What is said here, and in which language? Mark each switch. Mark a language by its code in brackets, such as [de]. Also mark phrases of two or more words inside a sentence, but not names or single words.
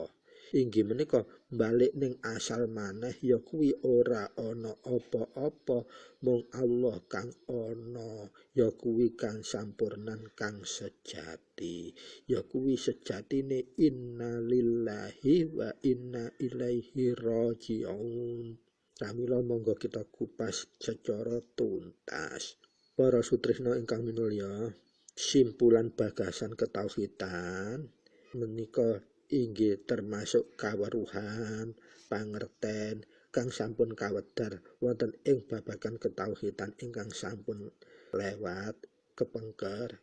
[jv] Inggih menika balik ning asal maneh ya kuwi ora ana apa-apa mung Allah kang ana, ya kuwi kang sampurnan kang sejati, ya kuwi sejatine [ar] إنا لله وإنا إليه راجعون. [jv] Pramila monggo kita kupas [id] secara tuntas. [jv] Para sutresna ingkang minulya, simpulan bagasan ketauhidan menika inggih termasuk kaweruhan, pangerten kang sampun kawedar wonten ing babagan ketauhidan ingkang sampun lewat kepengker.